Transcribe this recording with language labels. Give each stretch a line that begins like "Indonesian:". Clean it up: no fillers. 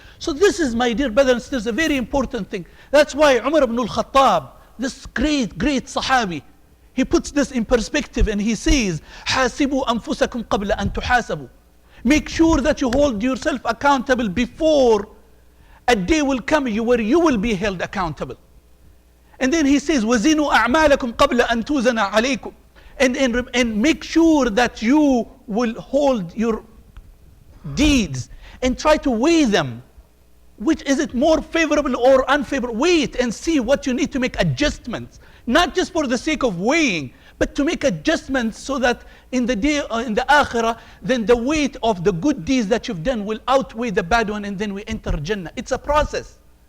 English: So this is, my dear brothers and sisters, a very important thing. That's why Umar ibn al-Khattab, this great Sahabi, he puts this in perspective and he says,
Arabic: حَاسِبُوا أَنفُسَكُمْ قَبْلَ أَن تُحَاسَبُوا.
English: Make sure that you hold yourself accountable before a day will come where you will be held accountable. And then he says,
Arabic: وَزِنُوا أَعْمَالَكُمْ قَبْلَ أَن تُوزَنَ عَلَيْكُمْ.
English: And make sure that you will hold your deeds and try to weigh them. Which is it more favorable or unfavorable? Weigh it and see what you need to make adjustments. Not just for the sake of weighing, but to make adjustments so that in the day, in the akhirah, then the weight of the good deeds that you've done will outweigh the bad one, and then we enter Jannah. It's a process.